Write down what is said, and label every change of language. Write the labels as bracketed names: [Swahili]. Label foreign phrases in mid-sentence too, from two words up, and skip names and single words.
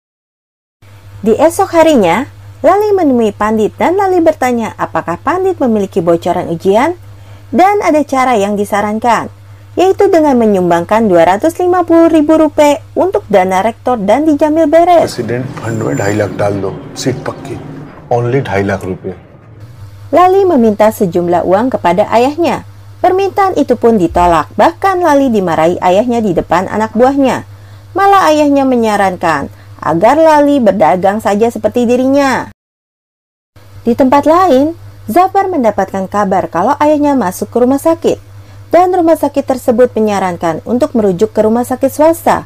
[Indonesian] Di esok harinya, Lali menemui Pandit dan Lali bertanya apakah Pandit memiliki bocoran ujian, dan ada cara yang disarankan, yaitu dengan menyumbangkan Rp250.000 untuk dana rektor dan dijamin beres. [English] president fund [Hindi] में 2.5 लाख डाल दो, सीट पक्की, ओनली 2.5 लाख रुपए. [Indonesian] Lali meminta sejumlah uang kepada ayahnya. Permintaan itu pun ditolak, bahkan Lali dimarahi ayahnya di depan anak buahnya. Malah ayahnya menyarankan agar Lali berdagang saja seperti dirinya. Di tempat lain, Zafar mendapatkan kabar kalau ayahnya masuk ke rumah sakit, dan rumah sakit tersebut menyarankan untuk merujuk ke rumah sakit swasta.